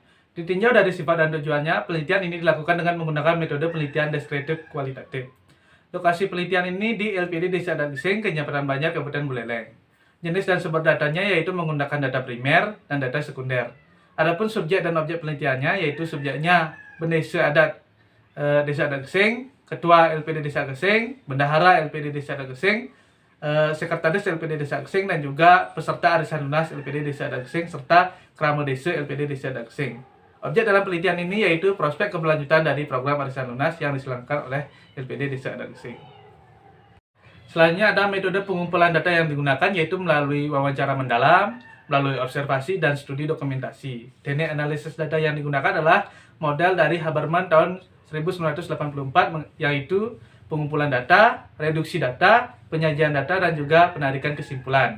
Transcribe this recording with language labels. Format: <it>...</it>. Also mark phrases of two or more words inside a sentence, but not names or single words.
<id>Ditinjau dari sifat dan tujuannya, penelitian ini dilakukan dengan menggunakan metode penelitian deskriptif kualitatif. Lokasi penelitian ini di LPD Desa Adat Gesing, Kecamatan Banjar, Kabupaten Buleleng. Jenis dan sumber datanya yaitu menggunakan data primer dan data sekunder. Adapun subjek dan objek penelitiannya yaitu subjeknya Bendesa Adat Desa Adat Gesing, Ketua LPD Desa Gesing, Bendahara LPD Desa Adat Gesing, Sekretaris LPD Desa Gesing, dan juga peserta arisan lunas LPD Desa Adat Gesing serta Krama Desa LPD Desa Adat Gesing. Objek dalam penelitian ini yaitu prospek keberlanjutan dari program arisan lunas yang diselenggarakan oleh LPD Desa Adat Gesing. Selanjutnya ada metode pengumpulan data yang digunakan yaitu melalui wawancara mendalam, melalui observasi dan studi dokumentasi. Teknik analisis data yang digunakan adalah model dari Habermas tahun 1984 yaitu pengumpulan data, reduksi data, penyajian data, dan juga penarikan kesimpulan.</id>